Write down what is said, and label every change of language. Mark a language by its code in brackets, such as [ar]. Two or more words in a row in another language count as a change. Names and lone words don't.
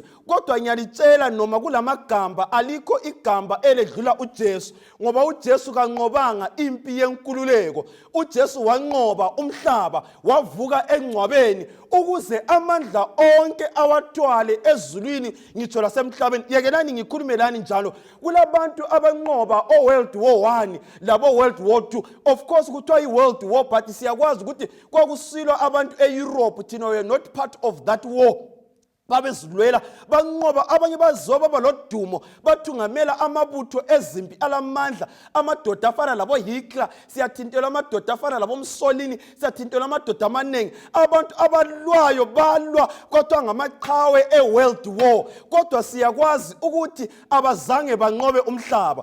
[nd] Kodwa ngiyalitshela noma kulamagamba alikho igamba eledlula uJesu, ngoba uJesu kanqobanga impi yenkululeko. uJesu wanqoba umhlaba, wavuka engcwabeni ukuze amandla onke awathwale ezulwini ngitsho lasemhlabeni. Yekelani ngikhulumelani njalo, kulabantu abanqoba [en] World War I [nd] labo [en] World War II. [nd] Of course kuthiwa i-World War, but siyakwazi ukuthi kwakusilwa abantu e-Europe, thina [en] we are not part of that war. [nd] Babezilwela banqoba, abanye baziwa baba lodumo, bathungamela amabutho ezimpi alamandla, amadoda afana labo Hitler, siyathintela amadoda afana labo Mussolini, siyathintela amadoda amanengi. Abantu abalwayo balwa kodwa ngamaqhawe e-World War, kodwa siyakwazi ukuthi abazange banqobe umhlaba.